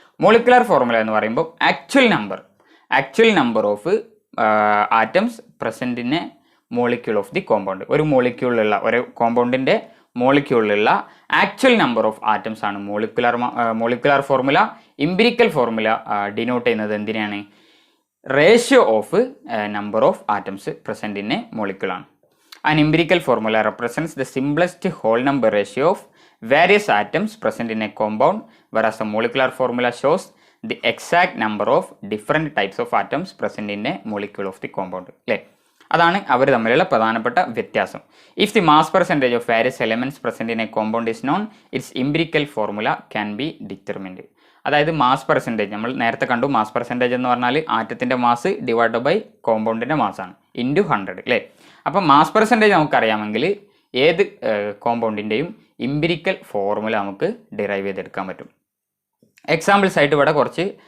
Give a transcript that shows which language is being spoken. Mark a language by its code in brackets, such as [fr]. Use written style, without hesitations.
[en] molecular formula [ml] എന്ന് പറയുമ്പോൾ [en] Actual number of atoms present in a molecule of the compound. [ml] ഒരു കോമ്പൗണ്ടിൻ്റെ മോളിക്യൂളിലുള്ള [en] actual number of atoms [ml] ആണ് molecular formula. [en] empirical formula denote [ml] ചെയ്യുന്നത് എന്തിനാണ്? [en] Ratio of number of atoms present in a മോളിക്യൂളാണ്. An empirical formula represents the simplest whole number ratio of various atoms present in a compound, whereas a molecular formula shows the exact number of different types of atoms present in a molecule of the compound. [ml] അല്ലേ? അതാണ് അവർ തമ്മിലുള്ള പ്രധാനപ്പെട്ട വ്യത്യാസം. [en] If the mass percentage of various elements present in a compound is known, its empirical formula can be determined. [ml] അതായത് mass percentage നമ്മൾ നേരത്തെ കണ്ടു. Mass percentage എന്ന് പറഞ്ഞാൽ ആറ്റത്തിൻ്റെ മാസ് ഡിവൈഡ് ബൈ കോമ്പൗണ്ടിൻ്റെ മാസാണ് ഇൻറ്റു 100 അല്ലേ? അപ്പോൾ മാസ് പെർസെൻറ്റേജ് നമുക്കറിയാമെങ്കിൽ ഏത് കോമ്പൗണ്ടിൻ്റെയും ഇംപിരിക്കൽ ഫോർമുല നമുക്ക് ഡിറൈവ് ചെയ്തെടുക്കാൻ പറ്റും. എക്സാമ്പിൾസ് ആയിട്ട് ഇവിടെ കുറച്ച്